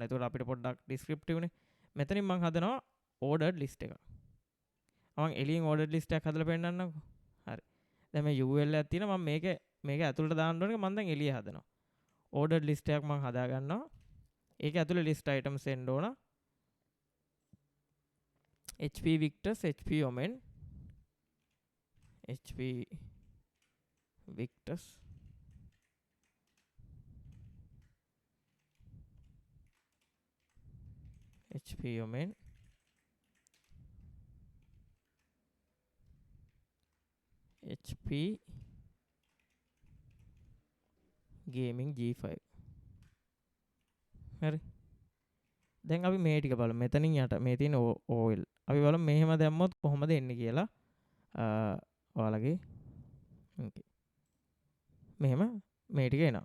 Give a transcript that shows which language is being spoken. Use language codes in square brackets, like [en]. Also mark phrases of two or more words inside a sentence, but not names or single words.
[si] එතකොට අපිට පොඩ්ඩක් descriptive නේ. මෙතනින් මම හදනවා [en] ordered list [si] එකක්. මම එළියෙන් [en] ordered list [si] එකක් හදලා පෙන්නන්නම්කෝ. හරි. දැන් මේ UL එකක් තියෙනවා. මම මේක ඇතුලට දාන්න ඕනේ. මම දැන් එළිය හදනවා. [en] ordered list [si] එකක් මම හදා ගන්නවා. ඒක ඇතුලේ [en] list items [si] එන්න ඕන. HP Victus, HP Omen, HP Victus, HP Omen, HP Gaming G5. හරි. දැන් අපි මේ ටික බලමු. මෙතනින් යට මේ තියෙන OL. අපි බලමු මෙහෙම දැම්මොත් කොහොමද එන්නේ කියලා. ඔයාලගේ මෙහෙම මේ ටික එනවා.